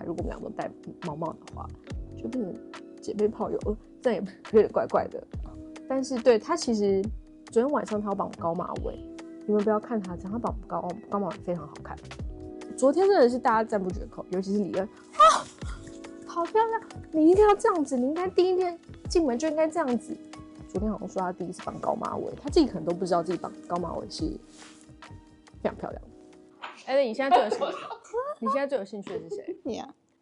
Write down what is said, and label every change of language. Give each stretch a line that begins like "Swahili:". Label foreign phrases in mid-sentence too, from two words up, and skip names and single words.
Chinese: 如果我們倆都戴毛帽的話，就變成姐妹炮友，這樣也有點怪怪的。但是對他其實昨天晚上他要綁高馬尾，你們不要看他這樣，他綁高馬尾非常好看。昨天真的是大家讚不絕口，尤其是李恩啊，好漂亮！你一定要這樣子，你應該第一天進門就應該這樣子。昨天好像說他第一次綁高馬尾，他自己可能都不知道自己綁高馬尾是非常漂亮的。Ellie，你現在最有興趣？你現在最有興趣的是誰？你啊。